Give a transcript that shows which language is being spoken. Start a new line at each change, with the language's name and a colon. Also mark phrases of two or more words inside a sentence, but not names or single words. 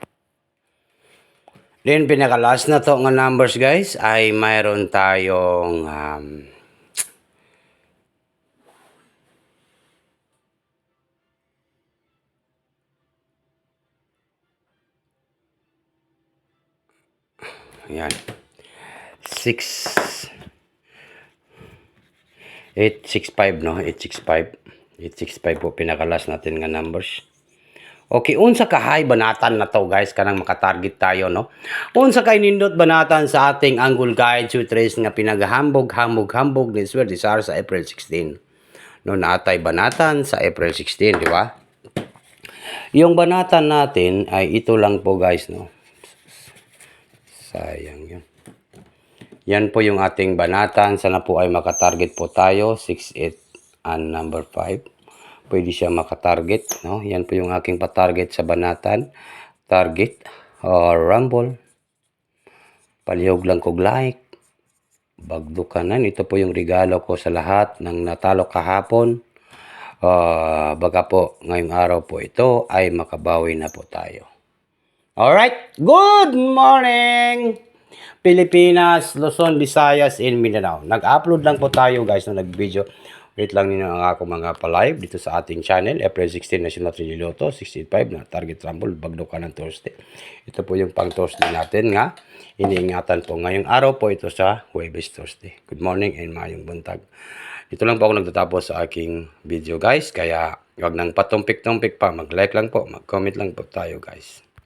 Filipino: Then, pinaka-last na to nga numbers, guys, ay mayroon tayong yan. 865, no? 865. 865 po pinaka-last natin nga numbers.
Cebuano: Okay, unsa kahay banatan na to, guys, kanang makatarget tayo, no? Unsa kay nindot banatan sa ating Angle Guide to Trace nga pinagahambog ni Sir Desar sa April 16. No, naatay banatan sa April 16,
Filipino: di ba? Yung banatan natin ay ito lang po, guys, no? Sayang yun. Yan po yung ating banatan. Sana po ay makatarget po tayo. 6, 8, and number 5. Pwede siya makatarget. No? Yan po yung aking patarget sa banatan.
English: Target or rumble.
Cebuano: Palihog lang kog like. Bagdukanan.
Filipino: Ito po yung regalo ko sa lahat ng natalo kahapon. Baka po ngayong araw po ito ay makabawi na po tayo.
English: Alright. Good morning! Pilipinas, Luzon, Visayas, and Mindanao.
Filipino: Nag-upload lang po tayo, guys, na nag-video.
Cebuano: Wait lang ninyo ang ako mga pa-live
Filipino: dito sa ating channel. April 16 National 3 Lotto, 65 na
English: target rumble,
Filipino: bagdo ka ng Thursday. Ito po yung pang Thursday natin nga. Iniingatan po ngayong araw po ito sa Huwebes Thursday.
English: Good morning and
Cebuano: mayong buntag.
Filipino: Dito lang po ako nagtatapos sa aking video, guys. Kaya wag nang patumpik-tumpik pa. Mag-like lang po, mag-comment lang po tayo, guys.